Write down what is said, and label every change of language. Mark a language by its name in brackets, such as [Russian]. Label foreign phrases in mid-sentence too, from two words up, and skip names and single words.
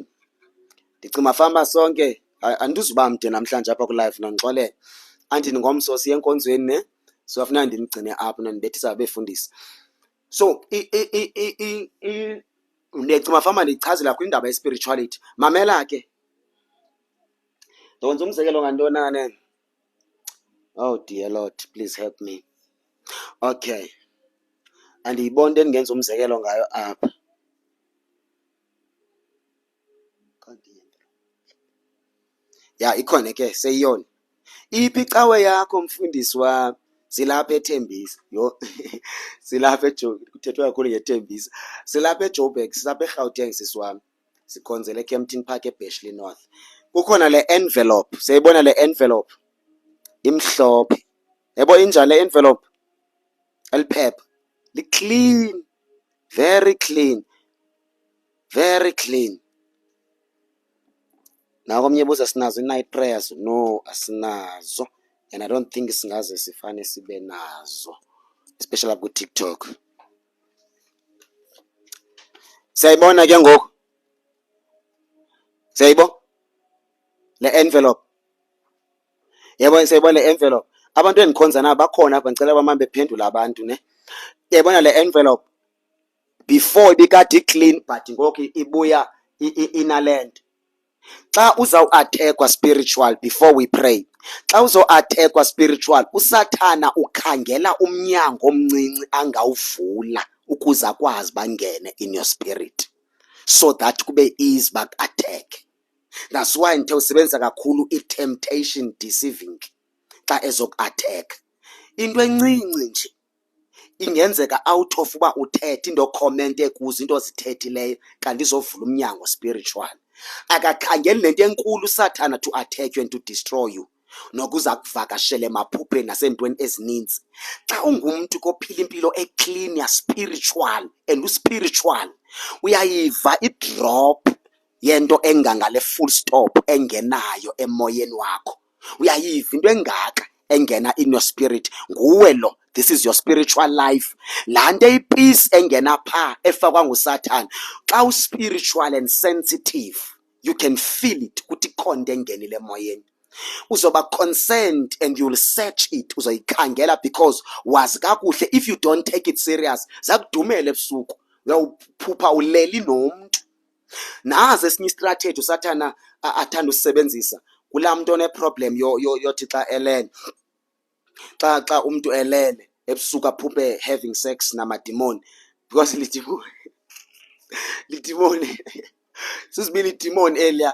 [Xhosa] Ndicima famba sonke andizuba mde namhlanje apha ku-live nondixolele. Andini ngomso siye enkonzweni ne siyafuna ndinigcine apho nondibethisa befundisa. So ndicima famba ndichazela kwindaba ye-spirituality. Mamela ke. Ndonza umzekelo ngantonane. [English] Oh dear Lord, please help me. Okay. [Xhosa] Andiyibona into endingenza umzekelo ngayo apha. Ya ikhona ke seyiyona. Iphi icawe yakho mfundisi wami? Silapha eThembisa. Yho. Silapha eJoburg. Kuthethwa kakhulu ngeThembisa. Silapha eJoburg, silapha eGauteng sisi wami. Sikhonzele eKempton Park eBashley North. Kukhona le envelope. Siyayibona le envelope. Imhlophe. Yebo injani le envelope? Eliphepha. Li-clean. [English] Very clean. Very clean. [Xhosa] Now komnye buza sinazo i-night prayers. No, asinazo. [English] And I don't think [Xhosa] singaze sifane sibe nazo. Especially ku TikTok. Siyayibona ke ngoku. Siyayibona? Le envelope. Yebo siyayibona le envelope. Abantu endikhonza nabo bakhona apha ngicela bamambe bephendula abantu ne. Yayibona le envelope. Before ibikade clean but ngoku ibuya inalento. Xa uzawuattackwa spiritual [English] before we pray. [Xhosa] Xa uzoattackwa spiritual, uSathana ukhangela umnyango omncinci angawuvula ukuze akwazi bangene [English] in your spirit. So that kube easy back attack. [Xhosa] That's why ngithe usebenzisa kakhulu i-temptation deceiving xa ezoku-attack. Into encinci nje ingenzeka [English] out of [Xhosa] uba uthethe into okhomente kuzo into ozithethileyo kanti izovula umnyango spiritual. Akakhangeli lento enkulu uSathana [English] to attack you and to destroy you. [Xhosa] Nokuza kuvakashela emaphupheni nasentweni ezininzi. Xa ungumntu kophila impilo eclean ya spiritual and uspiritual uyayiva idrop yento engangale [English] full stop [Xhosa] engenayo emoyeni wakho. Uyayiva into engaka engena [English] in your spirit. [Xhosa] Nguwe lo. [English] This is your spiritual life. [Xhosa] Laa nto eyipeace engena phaa efakwa nguSathana. Xa uspiritual and sensitive, [English] you can feel it [Xhosa] ukuthi ikhonto engenile emoyeni. Uzoba concerned [English] and you'll search it. [Xhosa] Uzoyikhangela because wazi kakuhle [English] if you don't take it serious, [Xhosa] zakudumela ebusuku. Uyawuphupha uleli nomntu. Nazi esinye istrategy uSathana athanda usebenzisa. Kulaa mntu one-problem yothi xa elele. Xa umuntu elele ebusuku aphuphe [English] having sex [Xhosa] namadimoni because lidimoni sisibili idimoni elia.